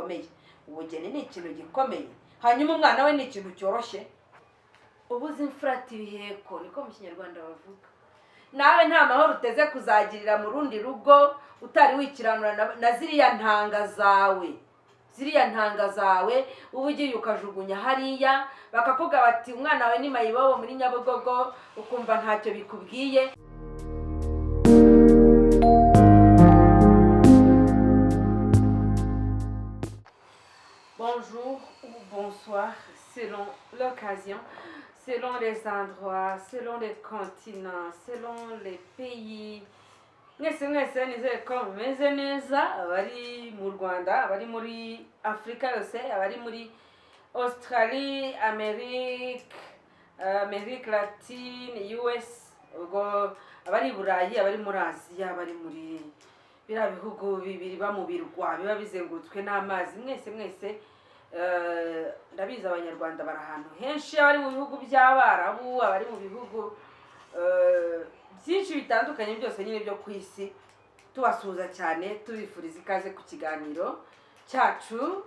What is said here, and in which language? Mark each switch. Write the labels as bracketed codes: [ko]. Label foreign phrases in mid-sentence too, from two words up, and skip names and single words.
[rw] gikomeye hanyuma umwana we ni ikintu cyoroshye ubuze imfurati ibiheko niko mu kinyarwanda bavuga nawe nta mahoro uteze kuzagirira mu rundi rugo utari wikiranura na ziriya ntanga zawe uba ugiye ukajugunya hariya bakavuga bati umwana wawe ni mayibobo muri Nyabugogo ukumva ntacyo bikubwiye. [fr] Bonjour ou bonsoir selon l'occasion, selon les endroits, selon les continents, selon les pays. [rw] Mwese nizere ko mumeze neza abari mu Rwanda abari muri Afrika yose abari muri Australie, Amerique Latine, US, ubwo abari Burayi abari muri Aziya abari muri bira bihugu bibiri ba mu birwa biba bizengurutswe n'amazi mwese ndabiza abanyarwanda barahantu henshi abari mu bihugu by'abarabu abari mu bihugu byinshi bitandukanye byose nyine byo kwisi tubasuhuza cyane tubifuriza ikaze ku kiganiro cyacu.